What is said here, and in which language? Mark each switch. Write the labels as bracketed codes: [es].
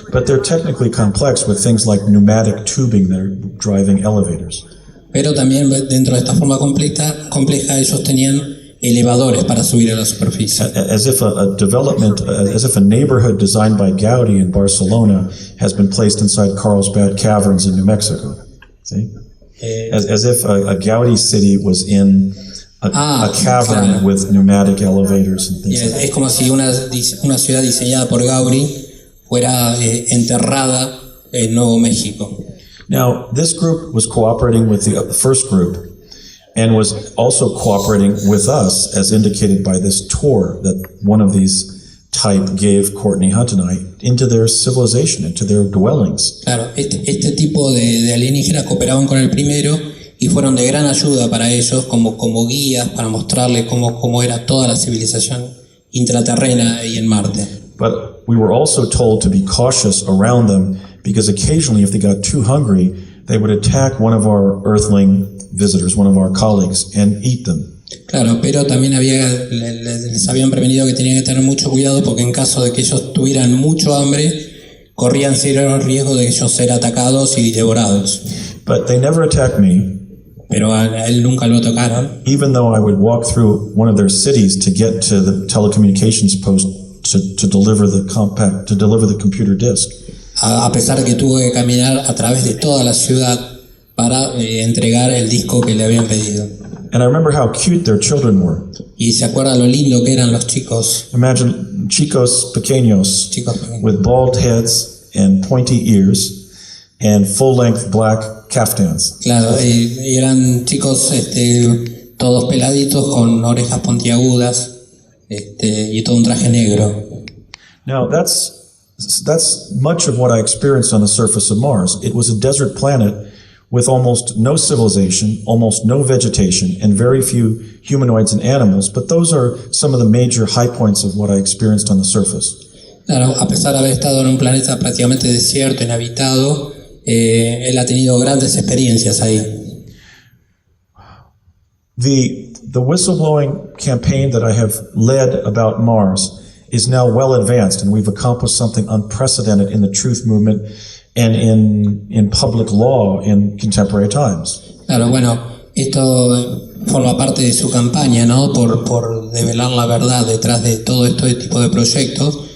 [en] But they're technically complex with things like pneumatic tubing that are driving elevators. [es] Pero también dentro de esta forma compleja ellos tenían elevadores para subir a la superficie. [en] As if a neighborhood designed by Gaudí in Barcelona has been placed inside Carlsbad Caverns in New Mexico. See? As if a Gaudí city was in a cavern, claro, with pneumatic elevators and things like that. [es] Es como si una ciudad diseñada por Gaudí fuera enterrada en Nuevo México. [en] Now, this group was cooperating with the first group and was also cooperating with us, as indicated by this tour that one of these type gave Courtney Hunt and I into their civilization, into their dwellings. [es] Claro, este tipo de alienígenas cooperaban con el primero y fueron de gran ayuda para ellos como guías para mostrarles cómo era toda la civilización intraterrena ahí en Marte. [en] But we were also told to be cautious around them because occasionally if they got too hungry, they would attack one of our Earthling visitors, one of our colleagues, and eat them. [es] Claro, pero también les habían prevenido que tenían que tener mucho cuidado porque en caso de que ellos tuvieran mucho hambre, corrían serio riesgo de ellos ser atacados y devorados. [en] But they never attacked me. [es] Pero a él nunca lo tocaron. [en] Even though I would walk through one of their cities to get to the telecommunications post to deliver the computer disk. [es] A pesar de que tuvo que caminar a través de toda la ciudad para entregar el disco que le habían pedido. [en] And I remember how cute their children were. [es] Y se acuerda lo lindo que eran los chicos. [en] Imagine [es] chicos pequeños [en] with bald heads and pointy ears and full-length black caftans. [es] Claro, eran chicos todos peladitos con orejas puntiagudas y todo un traje negro. [en] Now that's much of what I experienced on the surface of Mars. It was a desert planet with almost no civilization, almost no vegetation, and very few humanoids and animals, but those are some of the major high points of what I experienced on the surface. [es] Claro, a pesar de haber estado en un planeta prácticamente desierto, inhabitado, él ha tenido grandes experiencias ahí. [en] The whistleblowing campaign that I have led about Mars is now well advanced, and we've accomplished something unprecedented in the truth movement and in public law in contemporary times. [es] Claro, bueno, esto forma parte de su campaña, ¿no? Por develar la verdad detrás de todo este tipo de proyectos.